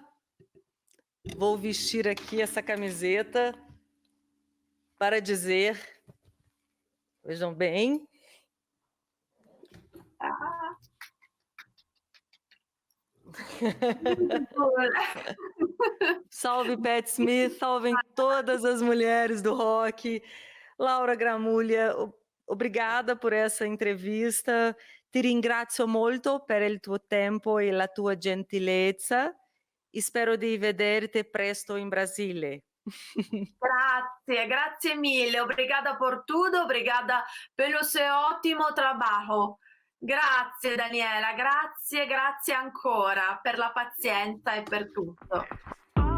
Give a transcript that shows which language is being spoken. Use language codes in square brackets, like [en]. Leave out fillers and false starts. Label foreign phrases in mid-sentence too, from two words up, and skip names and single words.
[pt] Vou vestir aqui essa camiseta para dizer, vejam bem, salve Pat Smith, salvem todas as mulheres do rock. Laura Gramuglia, obrigada por essa entrevista. [it] Ti ringrazio molto per il tuo tempo e la tua gentilezza. Spero di vederti presto in Brasile. Grazie mille, [pt] obrigada por tudo, obrigada pelo seu ótimo trabalho. [it] Grazie Daniela, grazie ancora per la pazienza e per tutto.